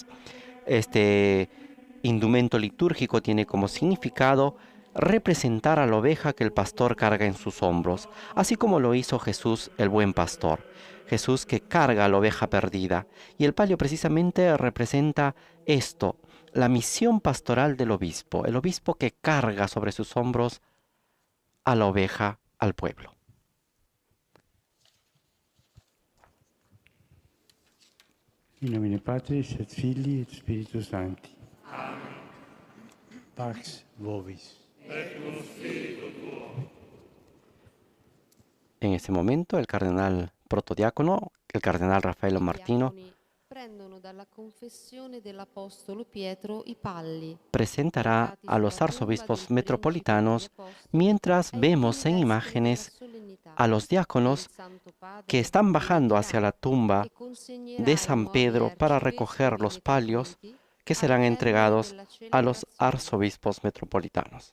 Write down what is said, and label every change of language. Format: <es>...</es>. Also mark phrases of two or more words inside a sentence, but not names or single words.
<es>Este indumento litúrgico tiene como significado representar a la oveja que el pastor carga en sus hombros, así como lo hizo Jesús el buen pastor. Jesús que carga a la oveja perdida. Y el palio precisamente representa esto, la misión pastoral del obispo, el obispo que carga sobre sus hombros a la oveja, al pueblo.</es> <la>In nomine Patris et Filii et Spiritus Sancti. Pax vobis.</la> <es>En ese momento, el cardenal protodiácono, el cardenal Raffaello Martino,</es> <it>prendono dalla confessione dell'apostolo Pietro i palli,</it> <es>presentará a los arzobispos metropolitanos, mientras vemos en imágenes a los diáconos que están bajando hacia la tumba de San Pedro para recoger los palios que serán entregados a los arzobispos metropolitanos.</es>